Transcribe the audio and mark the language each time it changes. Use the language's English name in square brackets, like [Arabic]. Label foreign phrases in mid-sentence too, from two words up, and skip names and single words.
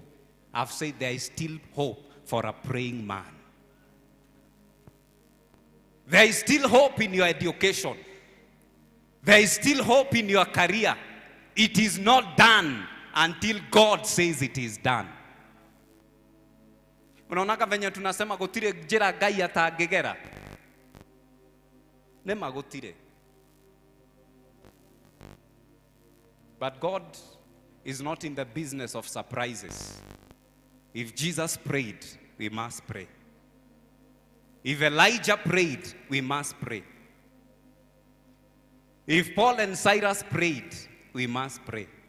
[English] I've said there is still hope for a praying man. There is still hope in your education. There is still hope in your career. It is not done until God says it is done. [Swahili] Unaonaka venye tunasema [Kikuyu] gutire njira Ngai atangegera. Nema gutire. [English] But God is not in the business of surprises. If Jesus prayed, we must pray. If Elijah prayed, we must pray. If Paul and Silas prayed, we must pray.